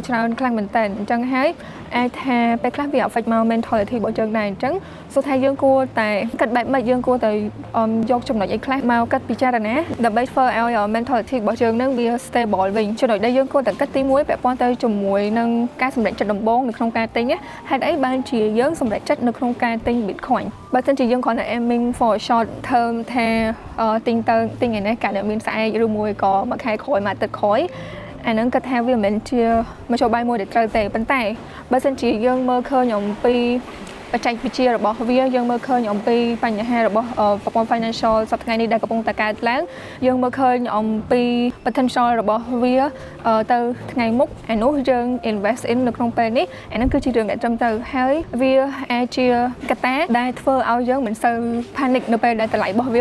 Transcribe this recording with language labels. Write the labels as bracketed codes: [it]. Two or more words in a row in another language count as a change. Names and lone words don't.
[km] ច្រើនខ្លាំងមែនតើអញ្ចឹងហើយអាចថាពេលខ្លះវា affect មក mentality របស់យើងដែរអញ្ចឹងសូថាយើងគួរតែគិតបែបម៉េចយើង គួរតែយកចំណុចអីខ្លះមកគិតពិចារណាដើម្បីធ្វើឲ្យ mentality របស់យើងនឹងវា stable វិញចំណុចដែលយើងគួរតែគិតទី1ពាក់ព័ន្ធទៅជាមួយនឹងការសម្រេចចិត្តដំបូងនៅក្នុងការទិញហេតុអីបានជាយើងសម្រេចចិត្តនៅក្នុងការទិញ Bitcoin បើមិនជាយើងគ្រាន់តែ [en] aiming for a short term [km] ថាទិញឯនេះកាលមានស្អែកឬមួយក៏មួយខែក្រោយមួយទឹកក្រោយអានឹងគាត់ថាវាមិនមែនជាម ធ្យោបាយមួយដែលត្រូវទេប៉ុន្តែបើសិនជាយើងមើលឃើញអំពីបច្ចេកវិទ្យារបស់វាយើងមើលឃើញអំពីបញ្ហារបស់ប្រព័ន្ធ financial សប្តាហ៍នេះដែលកំពុងតែកើតឡើងយើងមើលឃើញអំពី potential របស់វាទៅថ្ងៃមុខអានោះយើង [en] invest in [km] នៅក្នុងពេលនេះអានឹងគឺជារឿងដែលត្រឹមត្រូវហើយវាអាចជាកត្តាដែលធ្វើឲ្យយើងមិនសូវ panic នៅពេលដែលតម្លៃរបស់វា